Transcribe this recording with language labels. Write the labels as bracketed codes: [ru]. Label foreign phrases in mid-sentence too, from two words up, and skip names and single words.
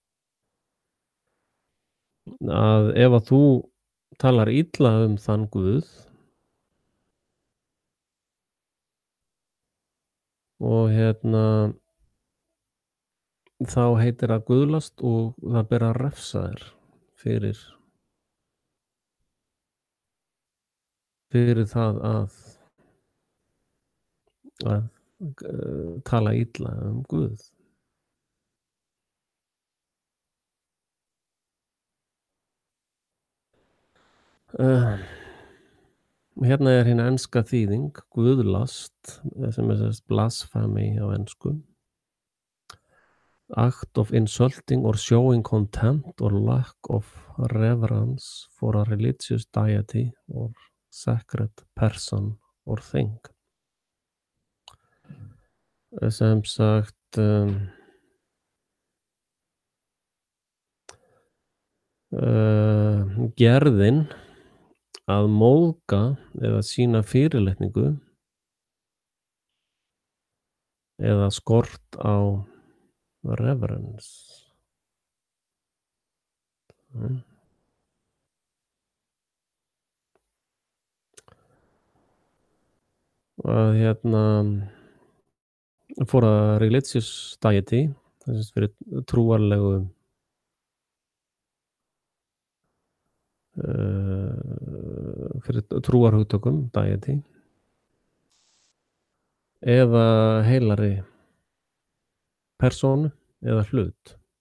[is] Að ef að þú talar illa um þann Guð og þá heitir það guðlast og það ber að refsa þér fyrir það að tala illa um Guð. Hérna er hin enska þýðing, guðlast, sem er sérst blasphemy á ensku. [en] Act of insulting or showing contempt or lack of reverence for a religious deity or sacred person or thing. [is] Sem sagt gerðin að móðga eða sýna fyrirlitningu eða skort á reverence. [en] Að for a religious deity, [is] þess fyrir trúarlegu fyrir trúarhugtökum, deity, eða heilari persónu eða hlut.